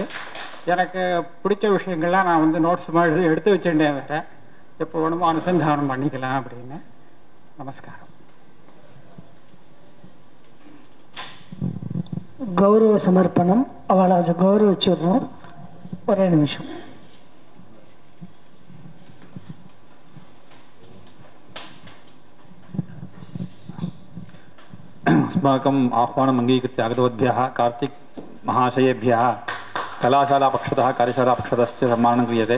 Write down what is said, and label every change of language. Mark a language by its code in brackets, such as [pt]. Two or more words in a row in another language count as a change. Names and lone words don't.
[ta] எனக்கு பிடிச்ச விஷயங்கள்லாம் நான் நோட்ஸ் மாதிரி எடுத்து வச்சுட்டேன். வேறு எப்போ வேணுமோ அனுசந்தானம் பண்ணிக்கலாம் அப்படின்னு. நமஸ்காரம். கௌரவ சமர்ப்பணம். அவளை கொஞ்சம் கௌரவிச்சுடுறோம். ஒரே நிமிஷம். [sa] अस्माकम् आह्वानम् अंगीकृत्य आगतवद्भ्यः कार्तिक महाशयेभ्यः कलाशालापक्षतः कार्यशालापक्षतश्च सम्माननं क्रियते.